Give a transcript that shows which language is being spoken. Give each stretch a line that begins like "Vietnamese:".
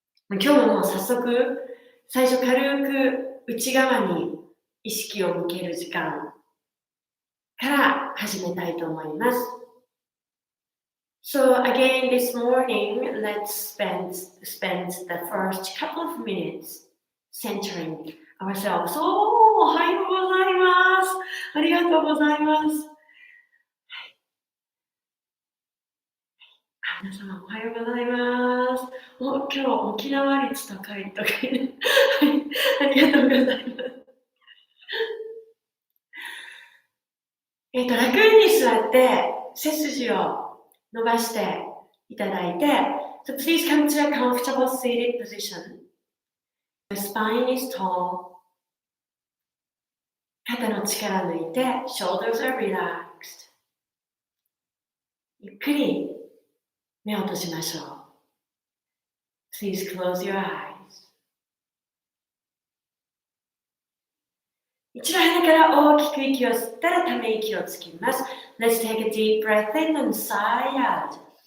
Japanese: 今日ももう早速、最初軽く内側に意識を向ける時間から始めたいと思います。
English: So again this morning, let's spend the first couple of minutes centering ourselves.
Japanese: おはようございます。ありがとうございます。皆様おはようございます。今日沖縄率高いとかね。はい、ありがとうございます。楽に座って背筋を伸ばしていただいて、
English: So please come to a comfortable seated position. The spine is tall.
Japanese: 肩の力抜いて、
English: shoulders are relaxed.
Japanese: ゆっくり目を閉じましょう。
English: Please close your eyes.
Japanese: 一度鼻から大きく息を吸ったらため息をつきます。
English: Let's take a deep breath in and sigh out.